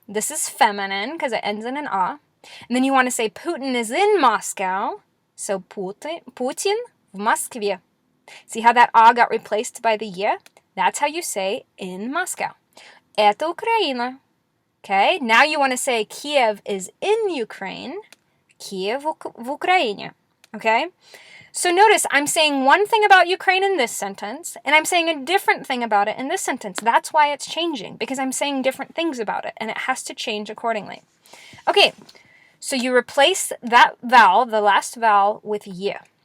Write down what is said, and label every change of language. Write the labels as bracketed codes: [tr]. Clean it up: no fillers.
[en] This is feminine because it ends in an a. And then you want to say Putin is in Moscow. So Putin [ru] в Москве. [en] See how that a got replaced by the ye? That's how you say in Moscow. [ru] Это Украина. [en] Okay, now you want to say Kiev is in Ukraine. [ru] Kiev в Украине. [en] Okay? So notice I'm saying one thing about Ukraine in this sentence, and I'm saying a different thing about it in this sentence. That's why it's changing, because I'm saying different things about it, and it has to change accordingly. Okay, so you replace that vowel, the last vowel, with ye.